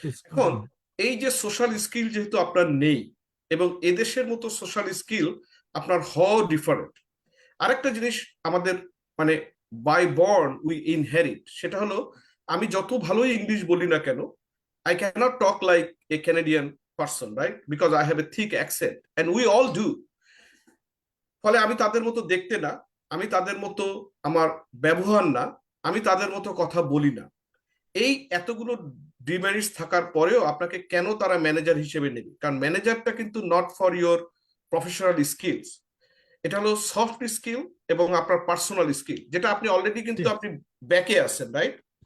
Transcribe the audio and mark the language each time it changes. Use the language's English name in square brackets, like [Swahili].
[Bangla] এখন এই যে সোশ্যাল স্কিল যেহেতু আপনার নেই, এবং এদেশের মতো সোশ্যাল স্কিল আপনার হওয়া ডিফারেন্ট। আরেকটা জিনিস আমাদের মানে [English] by born we inherit, [Bangla] সেটা হলো আমি যত ভালোই ইংলিশ বলি না কেন, [English] I cannot talk like a Canadian person, right? Because I have a thick accent and we all do. [Bangla] ফলে আমি তাদের মতো দেখতে না, আমি তাদের মতো আমার ব্যবহার না, আমি তাদের মতো কথা বলি না। এই এতগুলো ডিমেরিটস থাকার পরেও আপনাকে কেন তারা ম্যানেজার হিসেবে নেবে? কারণ ম্যানেজারটা কিন্তু [English] not for your professional skills, [Bangla] এটা হলো সফট স্কিল এবং আপনার পার্সোনাল স্কিল, যেটা আপনি অলরেডি কিন্তু আপনি ব্যাকে আছেন, রাইট?